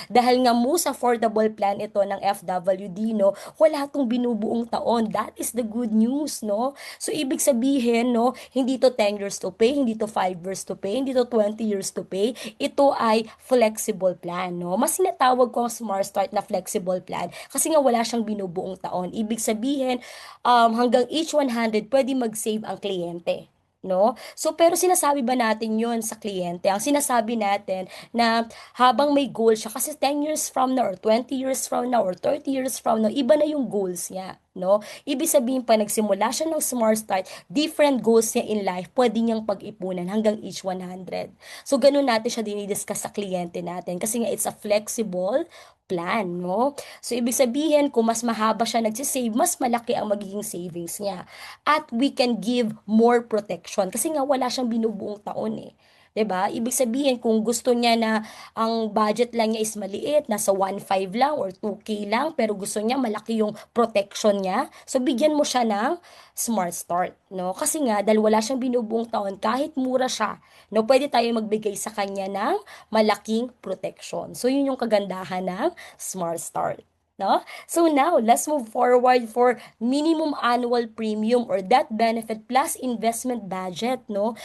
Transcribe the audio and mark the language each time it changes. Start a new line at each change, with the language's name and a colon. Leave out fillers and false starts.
Filipino: Dahil nga most affordable plan ito ng FWD, no, wala itong binubuong taon.
English: That is the good news, no?
Filipino: So ibig sabihin, no, hindi to
English: 10 years to pay,
Filipino: hindi to 5 years to pay, hindi to 20 years to pay. Ito ay flexible plan, no? Mas sinatawag ko ang Smart Start na flexible plan kasi nga wala siyang binubuong taon. Ibig sabihin, hanggang each 100, pwede mag-save ang kliyente. No? So, pero sinasabi ba natin yon sa kliyente? Ang sinasabi natin na habang may goal siya, kasi
English: 10 years from now,
Filipino: or 20 years from now, or 30 years from now, iba na yung goals niya. No? Ibig sabihin pa, nagsimula siya ng Smart Start, different goals niya in life, pwede niyang pag-ipunan hanggang each 100. So, ganun natin siya dinidiscuss sa kliyente natin. Kasi nga,
English: it's a flexible plan,
Filipino: no? So, ibig sabihin, kung mas mahaba siya nagsisave, mas malaki ang magiging savings niya.
English: At we can give more protection.
Filipino: Kasi nga, wala siyang binubuong taon eh. 'Di ba? Ibig sabihin, kung gusto niya na ang budget lang niya is maliit, nasa 1.5 lang or 2K lang, pero gusto niya malaki yung protection niya, so bigyan mo siya ng Smart Start, no? Kasi nga, dahil wala siyang binubuong taon, kahit mura siya, no, pwede tayo magbigay sa kanya ng malaking protection. So, yun yung kagandahan ng Smart Start. No?
English: So now, let's move forward for minimum annual premium or death benefit plus investment budget, no?